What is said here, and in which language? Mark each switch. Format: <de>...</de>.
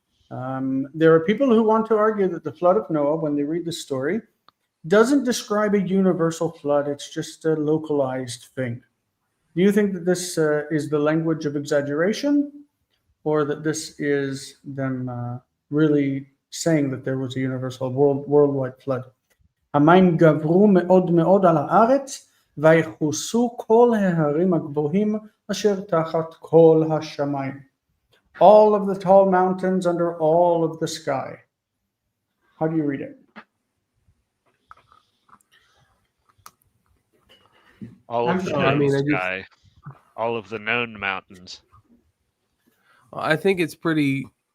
<en>There are people who want to argue that the flood of Noah, when they read the story, doesn't describe a universal flood. It's just a localized thing. Do you think that this is the language of exaggeration, or that this is them really saying that there was a universal worldwide flood?</en> <he>Hamayim gavru me'od me'od al haaretz. ויחוסו כל ההרים הגבוהים אשר תחת כל השמיים.</he> <en>All of the tall mountains under all of the sky. How do you read it? All of the known sky. All of the known mountains. I think it's pretty.</en>